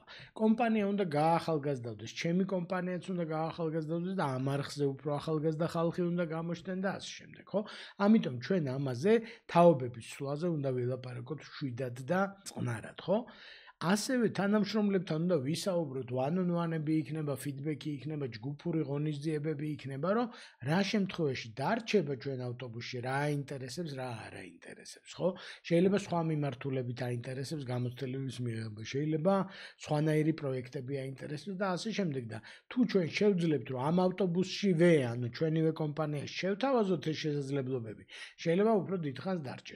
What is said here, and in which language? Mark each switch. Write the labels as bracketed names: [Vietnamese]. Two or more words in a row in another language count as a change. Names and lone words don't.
[Georgian] კომპანია უნდა გაახალგაზრდავდეს, ჩემი კომპანიაც უნდა გაახალგაზრდავდეს და ამ არხზე უფრო ახალგაზრდა ხალხი უნდა გამოჩნდნენ და ასე შემდეგ, ხო? ამიტომ ჩვენ ამაზე თაობების სვლაზე უნდა ვილაპარაკოთ შვიდად და წყნარად, ხო? ასევე თანამშრომლებთან უნდა ვისაუბროთ, [English] one-on-one- [Georgian] ები იქნება, ფიდბექი იქნება, ჯგუფური ღონისძიებები იქნება, რომ რა შემთხვევაში დარჩება ჩვენ ავტობუსში, რა აინტერესებს, რა არ აინტერესებს, ხო? შეიძლება სხვა მიმართულებით აინტერესებს გამოცდილების მიღება, შეიძლება სხვანაირი პროექტები აინტერესებს და ასე შემდეგ და თუ ჩვენ შევძლებთ, რომ ამ ავტობუსშივე, ანუ ჩვენივე კომპანიაში შევთავაზოთ ეს შესაძლებლობები, შეიძლება უფრო დიდხანს დარჩეს.